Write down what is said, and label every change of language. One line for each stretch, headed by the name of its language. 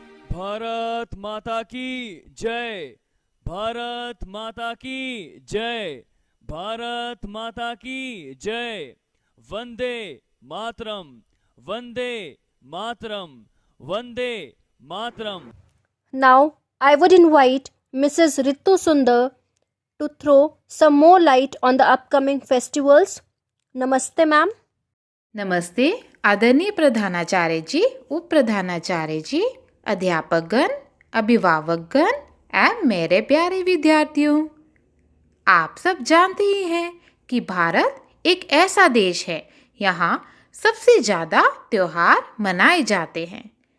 Hindi: भारत माता की जय भारत माता की जय भारत माता की जय Vande Mataram Vande Mataram Vande Mataram.
English: Now, I would invite Mrs. Ritu Sundar to throw some more light on the upcoming festivals. Namaste, ma'am.
Hindi: नमस्ते आदरणीय प्रधानाचार्य जी, उप प्रधानाचार्य जी, अध्यापकगण, अभिभावकगण एवं मेरे प्यारे विद्यार्थियों। आप सब जानते ही हैं कि भारत एक ऐसा देश है यहाँ सबसे ज़्यादा त्योहार मनाए जाते हैं।